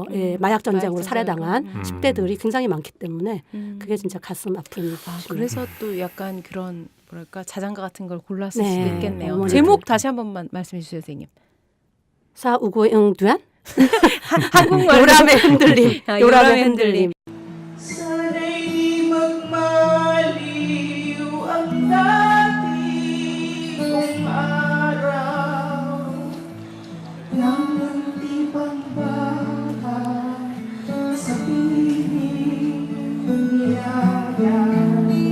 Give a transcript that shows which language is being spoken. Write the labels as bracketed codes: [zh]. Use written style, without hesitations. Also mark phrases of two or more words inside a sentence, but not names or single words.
[ko] 예, 마약 전쟁으로 살해당한 10대들이 굉장히 많기 때문에 그게 진짜 가슴 아픈. 그래서 또 약간 그런 뭐랄까 자장가 같은 걸 골랐을 네. 수도 있겠네요. 어머니들. 제목 다시 한 번만 말씀해 주세요, 선생님. 사우고잉 두안 한국말로 요람의 흔들림. 요람의 흔들림. [tl] Sana'y di magmaliw ang dati kong araw Nang munti pang bata sa piling nilayan